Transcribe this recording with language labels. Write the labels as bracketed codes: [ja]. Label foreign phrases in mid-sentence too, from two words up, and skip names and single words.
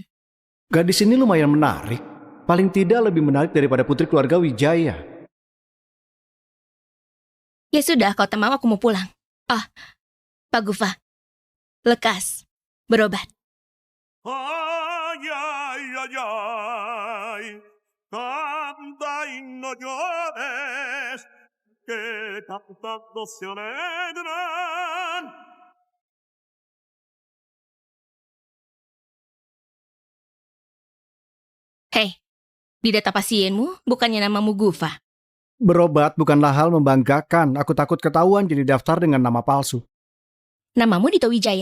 [id] Gadis ini lumayan menarik. Paling tidak lebih menarik daripada putri keluarga Wijaya. Ya sudah, kau tak mau, aku mau pulang. Pak Gufa. Lekas. Berobat. [es] Ay, ay, ay, ay, canta y no llores, que cantando se alegran. [id] Hei, di data pasienmu bukannya namamu Gufa. Berobat bukanlah hal membanggakan. Aku takut ketahuan jadi daftar dengan nama palsu. Namamu Dito Wijaya.